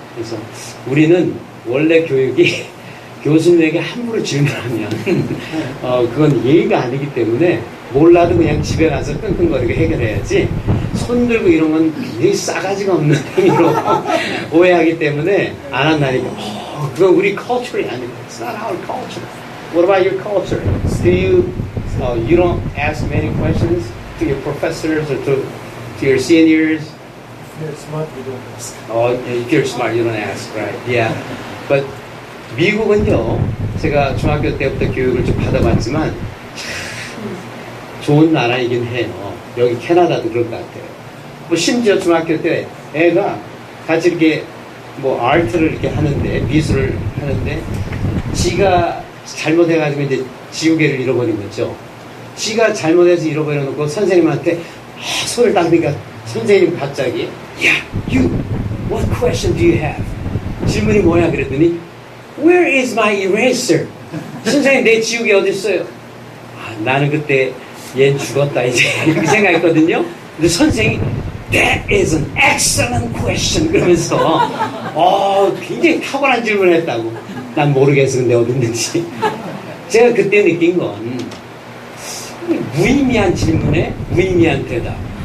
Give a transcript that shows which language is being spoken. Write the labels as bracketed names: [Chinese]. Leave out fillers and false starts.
[Korean] 그래서 우리는 원래 교육이 교수님에게 함부로 질문하면 그건 예의가 아니기 때문에 몰라도 그냥 집에 가서 끙끙거리게 해결해야지 손 들고 이런 건 굉장히 싸가지가 없는 행위로 오해하기 때문에 안 한다니까. 그건 우리 culture이 아니고 [English] it's not our culture. What about your culture? Do you don't ask many questions to your professors or to your seniors? If you're smart, you don't ask. If you're smart, you don't ask, right? Yeah. But [Korean] 미국은요, 제가 중학교 때부터 교육을 좀 받아봤지만 참 좋은 나라이긴 해요. 여기 캐나다도 그럴 것 같아요. 뭐 심지어 중학교 때 애가 같이 이렇게 뭐 아트를 이렇게 하는데 미술을 하는데 지가 잘못해가지고 이제 지우개를 잃어버린 거죠. 지가 잘못해서 잃어버려놓고 선생님한테 손을 닦으니까 선생님 갑자기 [English] you, what question do you have? [Korean] 질문이 뭐야? 그랬더니 [English] Where is my eraser? [Korean] 선생님 내 지우개 어디 있어요? 나는 그때 얘 죽었다 이제 이렇게 생각했거든요. 근데 선생이 [English] That is an excellent question [Korean] 그러면서 굉장히 탁월한 질문을 했다고. 난 모르겠어 근데 어디 있는지. 제가 그때 느낀 건 무의미한 질문에 무의미한 대답.